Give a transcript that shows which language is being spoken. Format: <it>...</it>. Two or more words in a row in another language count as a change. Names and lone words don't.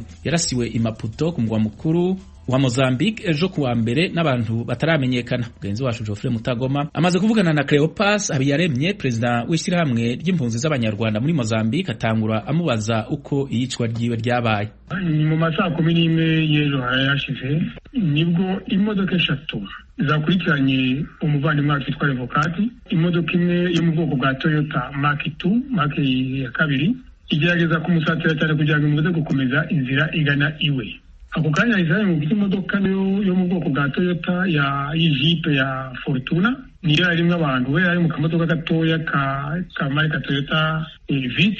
<rn>Yarasiwe i Maputo ku mugwa mukuru wa Mozambique ejo kuwa mbere n'abantu bataramenyekana. Mugenzi wacu Geoffrey Mutagoma amaze kuvugana na Cleopas Habiyaremye, perezida w'ishirahamwe ry'impunzi z'abanyarwanda muri Mozambique, atangura amubaza uko iyicwa ryiwe ryabaye. Mu masaha 11 y'ejo harayashize nibwo imodoka eshatu zakurikiranye umuvandimwe wacu witwa Revokati. Imodoka imwe yo mu bwoko bwa Toyota Mark 2, Mark ya kabiri, igerageza kumusatira cyane kugira ngo imubuze gukomeza inzira igana iwe. Ako kanya izanye mu imodoka yo mu bwoko bwa Toyota ya Jeep ya Fortuna, niyo yarimo abantu, we yari mu kamodoka gatoya ka marka Toyota Vitz.</rn>